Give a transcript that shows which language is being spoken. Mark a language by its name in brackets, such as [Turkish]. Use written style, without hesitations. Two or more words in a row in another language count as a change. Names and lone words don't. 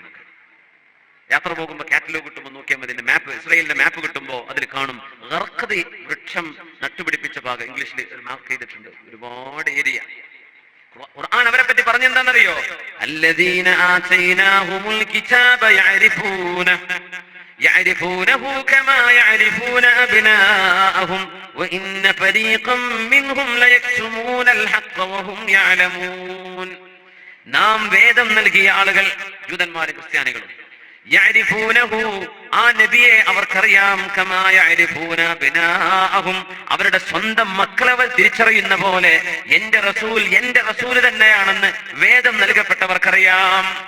[Malayalam] യാത്ര പോകുമ്പോൾ കാറ്റലോഗ് കിട്ടുമ്പോൾ നോക്കിയാൽ മതി, മാപ്പ്, ഇസ്രായേലിന്റെ മാപ്പ് കിട്ടുമ്പോൾ അതിൽ കാണും ഗർഖദ് വൃക്ഷം നട്ടുപിടിപ്പിച്ച ഭാഗം. ഇംഗ്ലീഷിൽ മാർക്ക് ചെയ്തിട്ടുണ്ട്, ഒരുപാട് ഏരിയ. ഖുർആൻ അവരെ പറ്റി പറഞ്ഞെന്താണെന്നറിയോ? [Arabic] الذين آتيناهم الكتاب يعرفونه كما يعرفون أبناءهم وإن فريقا منهم ليكتمون الحق وهم يعلمون. [Malayalam] നാം വേദം നൽകിയ ആളുകൾ, ജൂതന്മാരും ക്രിസ്ത്യാനികളും, യഅരിഫൂനഹു, ആ നബിയെ അവർക്കറിയാം, [Arabic] كما يعرفون أبناءهم, [Malayalam] അവരുടെ സ്വന്തം മക്കളെ അവർ തിരിച്ചറിയുന്ന പോലെ എന്റെ റസൂൽ തന്നെയാണെന്ന് വേദം നൽകപ്പെട്ടവർക്കറിയാം.